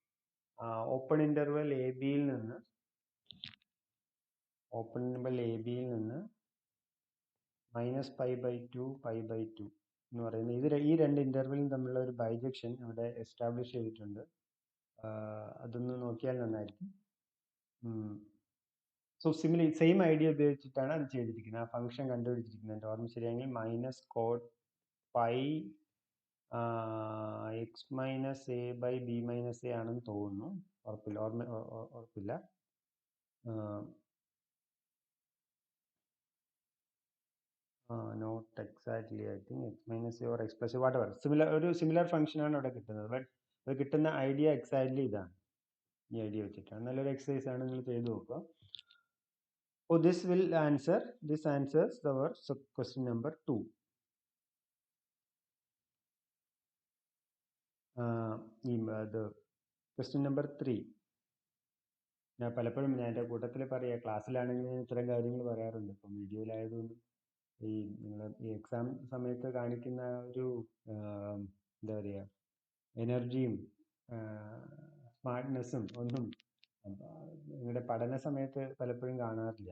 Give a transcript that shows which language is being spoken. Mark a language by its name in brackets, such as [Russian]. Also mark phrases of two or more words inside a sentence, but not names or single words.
[English] open interval [Malayalam] എ ബിയിൽ നിന്ന് [English] open interval [Malayalam] എ ബിയിൽ നിന്ന് -π/2 π/2 എന്ന് പറയുന്ന ഈ രണ്ട് ഇൻ്റർവെലും തമ്മിലുള്ള ഒരു ബൈജക്ഷൻ ഇവിടെ എസ്റ്റാബ്ലിഷ് ചെയ്തിട്ടുണ്ട്. അതൊന്ന് നോക്കിയാൽ നന്നായിരിക്കും. [English] so similar same idea [Malayalam] ഉപയോഗിച്ചിട്ടാണ് അത് ചെയ്തിരിക്കുന്നത്. ആ ഫംഗ്ഷൻ കണ്ടുപിടിച്ചിരിക്കുന്നത്. എൻ്റെ ഓർമ്മ ശരിയാണെങ്കിൽ -cos π x-a/b-a ആണെന്ന് തോന്നുന്നു. ഉറപ്പില്ല. [English] not exactly, I think x-a or x+a, whatever, similar function [Malayalam] ആണ് ഇവിടെ കിട്ടുന്നത്. ബട്ട് അത് കിട്ടുന്ന ഐഡിയ എക്സാക്ട്ലി ഇതാണ്. ഈ ഐഡിയ വെച്ചിട്ടാണ്. നല്ലൊരു എക്സസൈസ് ആണ്, നിങ്ങൾ ചെയ്തു നോക്കുക. [English] Oh, this answers our question number 2. The question number 3. [Malayalam] ഞാൻ പലപ്പോഴും എൻ്റെ കൂട്ടത്തിൽ പറയാം, ക്ലാസ്സിലാണെങ്കിൽ ഞാൻ ഇത്തരം കാര്യങ്ങൾ പറയാറുണ്ട്. ഇപ്പം വീഡിയോയിലായതുകൊണ്ട് നിങ്ങൾ ഈ എക്സാം സമയത്ത് കാണിക്കുന്ന ഒരു എന്താ പറയുക, എനർജിയും സ്മാർട്ട്നെസ്സും ഒന്നും നിങ്ങളുടെ പഠന സമയത്ത് പലപ്പോഴും കാണാറില്ല.